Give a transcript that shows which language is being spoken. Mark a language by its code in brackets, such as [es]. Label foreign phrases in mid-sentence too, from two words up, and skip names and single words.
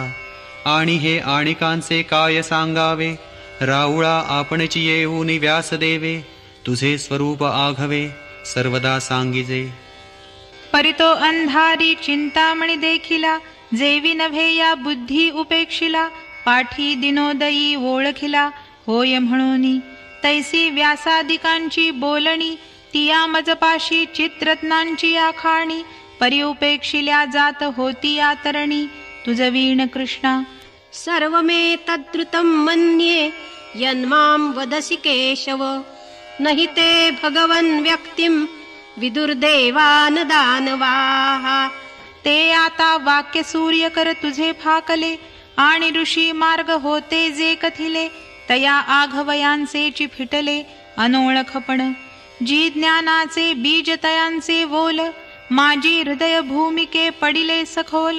[mr] आणि हे आणिकांचे काय सांगावे, राऊळा आपणची येऊनी व्यास देवे. तुझे स्वरूप आघवे, सर्वदा सांगिजे. परितो अंधारी चिंतामणी देखिला, जेवी नव्हे या बुद्धी उपेक्षिला. पाठी दिनोदयी ओळखिला, होय म्हणूनी. तैसी व्यासादिकांची बोलणी, तिया मजपाशी चित्रत्नांची आखाणी. परी उपेक्षिल्या जात होती या तरणी, तुझ वीण कृष्णा. [sa] सर्वमेतद्रुतं मन्ये यन्मां वदसि केशव. नहि ते भगवन् व्यक्तिं विदुर्देवान दानवाः. [mr] ते आता वाक्य सूर्य कर तुझे फाकले, आणि ऋषी मार्ग होते जे कथिले. तया आघवयांचे फिटले अनोळखपण. जी ज्ञानाचे बीज तयांचे वोल, माझी हृदय भूमिके पडिले सखोल.